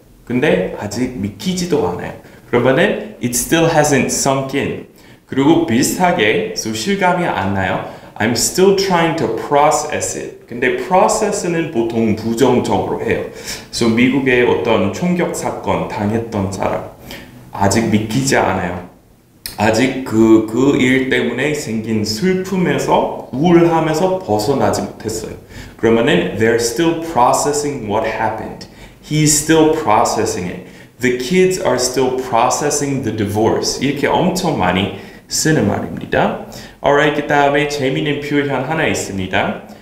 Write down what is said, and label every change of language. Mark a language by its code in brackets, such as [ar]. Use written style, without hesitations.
[ko] 근데 아직 믿기지도 않아요. 그러면은 [en] it still hasn't sunk in. [ko] 그리고 비슷하게 so 실감이 안 나요. [en] I'm still trying to process it. [ko] 근데 process는 보통 부정적으로 해요. So 미국의 어떤 총격 사건 당했던 사람 아직 믿기지 않아요. 아직 그 일 때문에 생긴 슬픔에서 우울함에서 벗어나지 못했어요. 그러면은 [en] they're still processing what happened. He's still processing it. The kids are still processing the divorce. [ko] 이렇게 엄청 많이 쓰는 말입니다. Alright, 그 다음에 재미있는 표현 하나 있습니다.